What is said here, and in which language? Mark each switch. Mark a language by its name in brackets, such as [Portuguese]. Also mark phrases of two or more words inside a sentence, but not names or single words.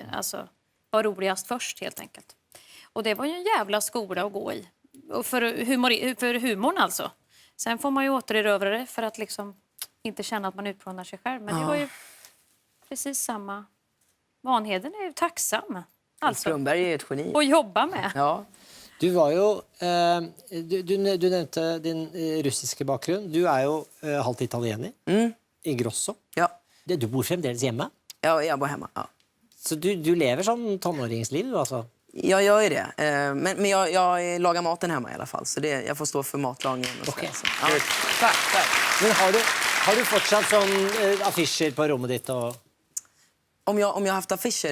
[Swedish] Alltså var roligast först helt enkelt. Och det var ju en jävla skola att gå i. Och för humorn alltså. Sen får man ju återerövra det för att liksom inte känna att man utplånar sig själv. Men det var ju precis samma. Vanheden är ju tacksam. Alltså. Strömberg är ett geni. Och jobba med. Ja. [Norwegian] Du var jo du nevnte din russiske bakgrunn. Du er jo halvt italiener. I Grosso. Ja. Du bor fremdeles hjemme. [Swedish] Ja, jag bor hemma. Ja. [Norwegian] Så du lever sånn tonåringsliv, altså? [Swedish] Jag gör ju det. Men jag lagar maten hemma i alla fall. Så jag får stå för matlagningen. Och Okej. så. Ja. Tack. [Norwegian] Men har du fortsatt sånn affischer på rommet ditt? Og... [Swedish] Om jag har haft affischer?